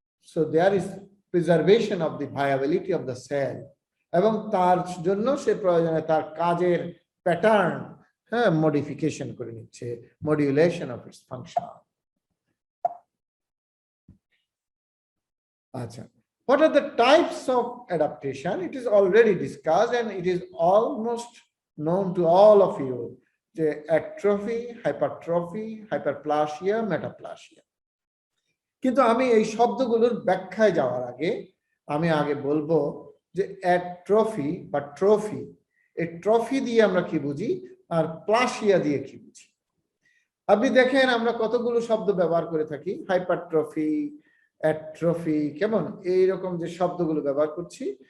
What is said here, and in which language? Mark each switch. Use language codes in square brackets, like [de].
[en] so there is preservation of the viability of the cell, [bn] এবং তার জন্য সে প্রয়োজনে তার কাজের প্যাটার্ন মডিফিকেশন করে নিচ্ছে, [en] Modulation of its function. আচ্ছা, what are the types of adaptation? It is already discussed and it is almost known to all of you, the atrophy, hypertrophy, hyperplasia, metaplasia. [bn] কিন্তু আমি এই শব্দগুলোর ব্যাখ্যায় যাওয়ার আগে আমি আগে বলবো যে অ্যাট্রফি বা ট্রফি, এই ট্রফি দিয়ে আমরা কি বুঝি আর প্লাসিয়া দিয়ে কি বুঝি। আপনি দেখেন আমরা কতগুলো শব্দ ব্যবহার করে থাকি, হাইপারট্রফি, অ্যাট্রফি, কেমন এইরকম যে শব্দগুলো ব্যবহার করছি।